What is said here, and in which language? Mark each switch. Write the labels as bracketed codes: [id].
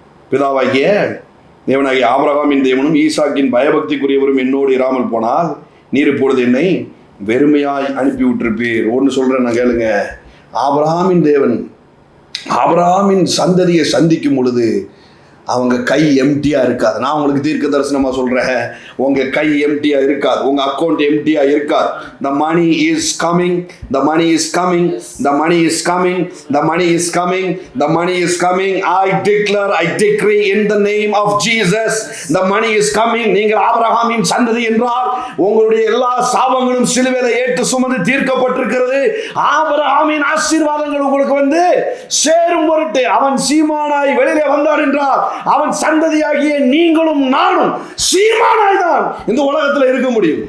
[ta] பிதாவாகிய தேவனாகிய ஆபிரகாமின் தேவனும் ஈசாக்கின் பயபக்திக்குரியவரும் என்னோடு இராமல் போனால் நீர் இப்பொழுது என்னை வெறுமையாய் அனுப்பி விட்டிருப்பீர். ஒன்று சொல்றேன் நான் கேளுங்க, ஆபிரகாமின் தேவன் ஆபிரகாமின் சந்ததியை சந்திக்கும் பொழுது அவங்க கை எம்டியா இருக்காது. நான் உங்களுக்கு தீர்க்க தரிசனமா சொல்றேன், உங்க கை எம்டியா இருக்காது, உங்க அக்கௌண்ட் எம்டியா இருக்காது. [en] The money is coming, the money is coming, the money is coming, the money is coming, the money is coming. I declare, I decree in the name of Jesus, the money is coming. [ta] நீங்கள் ஆபிரகாமின் சந்ததி என்றால் உங்களுடைய எல்லா சாபங்களும் சிலுவையில ஏற்று சுமந்து தீர்க்கப்பட்டிருக்கிறது. ஆபிரகாமின் ஆசீர்வாதங்கள் உங்களுக்கு வந்து சேரும் பொருட்டு அவன் சீமானாய் வெளியிலே வந்தார் என்றால் அவன் சந்ததியாகிய நீங்களும் நானும் சீமானாய் தான் இந்த உலகத்தில் இருக்க முடியும்.